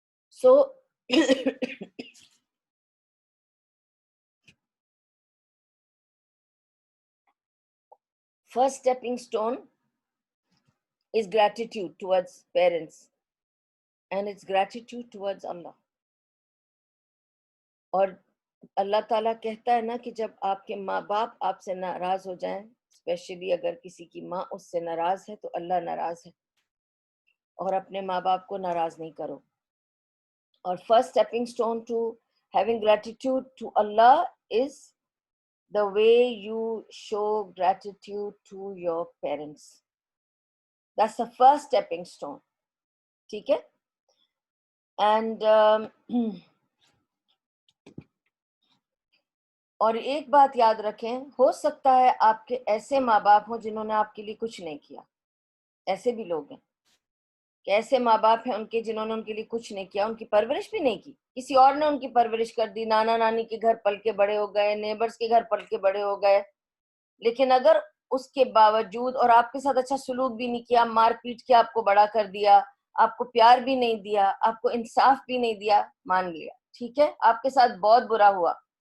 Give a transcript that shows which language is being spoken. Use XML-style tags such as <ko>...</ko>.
<en>So first stepping stone is gratitude towards parents and it's gratitude towards Allah.</en> <ur>اور اللہ تعالیٰ کہتا ہے نا کہ جب آپ کے ماں باپ آپ سے ناراض ہو جائیں, اسپیشلی اگر کسی کی ماں اس سے ناراض ہے تو اللہ ناراض ہے, اور اپنے ماں باپ کو ناراض نہیں کرو.</ur> <en>اور first stepping stone to having gratitude to Allah is the way you show gratitude to your parents. That's the first stepping stone.</en> <ur>ٹھیک ہے. اینڈ اور ایک بات یاد رکھیں, ہو سکتا ہے آپ کے ایسے ماں باپ ہوں جنہوں نے آپ کے لیے کچھ نہیں کیا, ایسے بھی لوگ ہیں کہ ایسے ماں باپ ہیں ان کے جنہوں نے ان کے لیے کچھ نہیں کیا، ان کی پرورش بھی نہیں کی، کسی اور نے ان کی پرورش کر دی، نانا نانی کے گھر پل کے بڑے ہو گئے، نیبرز کے گھر پل کے بڑے ہو گئے، لیکن اگر اس کے باوجود اور آپ کے ساتھ اچھا سلوک بھی نہیں کیا، مار پیٹ کے آپ کو بڑا کر دیا، آپ کو پیار بھی نہیں دیا، آپ کو انصاف بھی نہیں دیا، مان لیا ٹھیک ہے آپ کے ساتھ بہت برا ہوا،</ur>